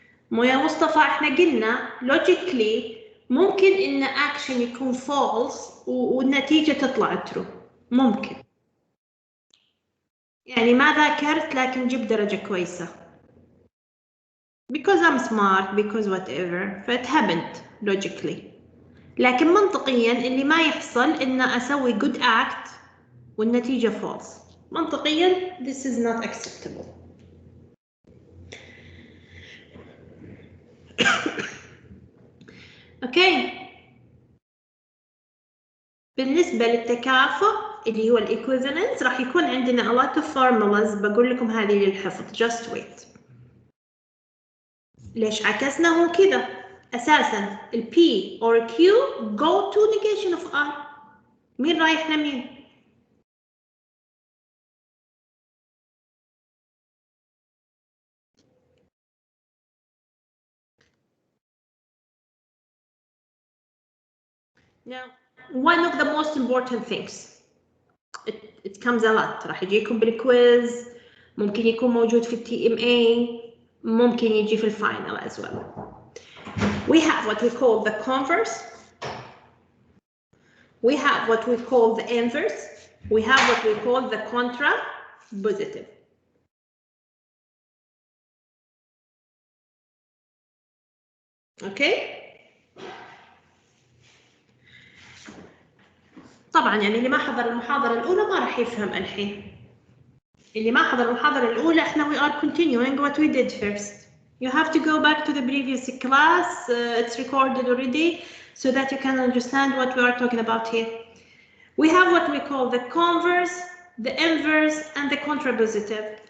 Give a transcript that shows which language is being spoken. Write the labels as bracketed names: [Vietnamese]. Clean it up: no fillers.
[Arabic] مو يا مصطفى احنا قلنا logically ممكن ان action يكون false والنتيجة تطلع true. ممكن. يعني ما ذاكرت لكن جبت درجة كويسة. [English] Because I'm smart, because whatever. فit happened logically. [Arabic] لكن منطقيا اللي ما يحصل ان اسوي [English] good act [Arabic] والنتيجة false. منطقيا [English] this is not acceptable. [Arabic] اوكي. بالنسبة للتكافؤ اللي هو equivalence راح يكون عندنا [English] a lot of formulas [Arabic] بقول لكم هذه للحفظ. [English] just wait. [Arabic] ليش عكسنا هو كذا؟ اساسا ال P or Q [English] go to negation of R. [Arabic] مين رايح لمين؟ [English] Now, one of the most important things, it comes a lot. [Arabic] راح يجيكم بالكويز، ممكن يكون موجود في TMA، ممكن يجي في الفاينل [English] as well. We have what we call the converse. We have what we call the inverse. We have what we call the contrapositive. Okay? [Arabic] طبعا يعني اللي ما حضر المحاضرة الأولى ما راح يفهم الحين. اللي ما حضر المحاضرة الأولى احنا [English] we are continuing what we did first. You have to go back to the previous class. It's recorded already so that you can understand what we are talking about here. We have what we call the converse, the inverse, and the contrapositive.